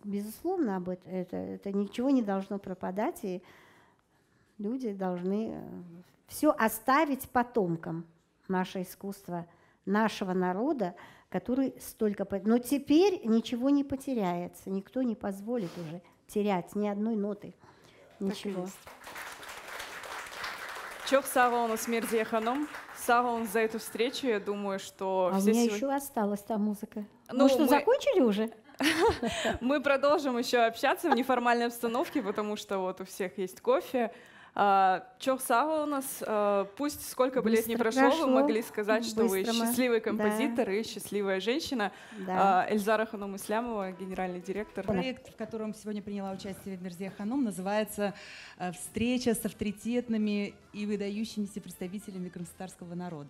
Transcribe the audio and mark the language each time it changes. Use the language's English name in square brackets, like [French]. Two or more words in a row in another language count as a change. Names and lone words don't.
[Russian] Безусловно, это ничего не должно пропадать, и люди должны все оставить потомкам, наше искусство, нашего народа, который столько... Но теперь ничего не потеряется, никто не позволит уже терять ни одной ноты, ничего. [Crimean Tatar] Çok sağ olun Мерзия ханым. Sağ olun [Russian] за эту встречу. Я думаю, что... А у меня еще осталась та музыка. Ну что, закончили уже? Мы продолжим еще общаться в неформальной обстановке, потому что вот у всех есть кофе. [Crimean Tatar] Çok sağ olun. [Russian] Пусть сколько бы лет ни прошло, вы могли сказать, что вы счастливый композитор и счастливая женщина. Эльзара ханым Ислямова, генеральный директор. Проект, в котором сегодня приняла участие Мерзия ханым, называется «Встреча с авторитетными и выдающимися представителями крымско-татарского народа».